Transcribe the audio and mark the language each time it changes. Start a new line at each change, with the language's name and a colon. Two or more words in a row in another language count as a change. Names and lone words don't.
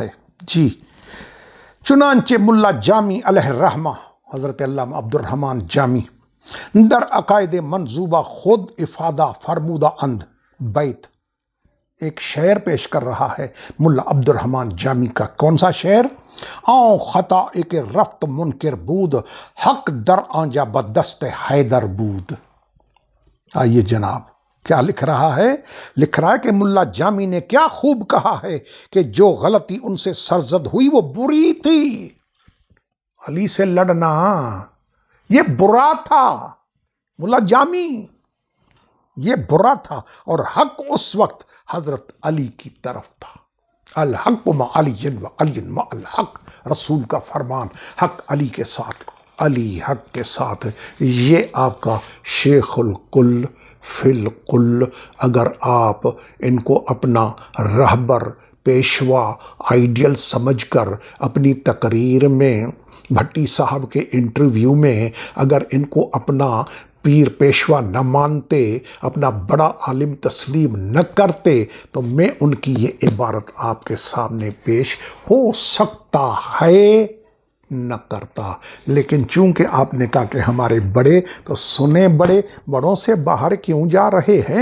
Persian: جی چنانچہ ملا جامی علیہ الرحمہ، حضرت علامہ عبد الرحمن جامی در عقائد منظوبہ خود افادہ فرمودہ اند بیت،
Urdu: ایک شعر پیش کر رہا ہے ملا عبد الرحمن جامی کا۔ کون سا شعر؟
Persian: آؤں خطا ایک رفت منکر بود، حق در آنجا بدست حیدر بود۔
Urdu: آئیے جناب کیا لکھ رہا ہے؟ لکھ رہا ہے کہ ملا جامی نے کیا خوب کہا ہے کہ جو غلطی ان سے سرزد ہوئی وہ بری تھی۔ علی سے لڑنا یہ برا تھا، ملا جامی یہ برا تھا، اور حق اس وقت حضرت علی کی طرف تھا۔
Arabic: الحق مع علی و علی مع الحق،
Urdu: رسول کا فرمان، حق علی کے ساتھ، علی حق کے ساتھ۔ یہ آپ کا شیخ الکل فی الکل، اگر آپ ان کو اپنا رہبر، پیشوا، آئیڈیل سمجھ کر اپنی تقریر میں، بھٹی صاحب کے انٹرویو میں اگر ان کو اپنا پیر پیشوا نہ مانتے، اپنا بڑا عالم تسلیم نہ کرتے، تو میں ان کی یہ عبارت آپ کے سامنے پیش ہو سکتا ہے نہ کرتا، لیکن چونکہ آپ نے کہا کہ ہمارے بڑے تو سنے، بڑوں سے باہر کیوں جا رہے ہیں؟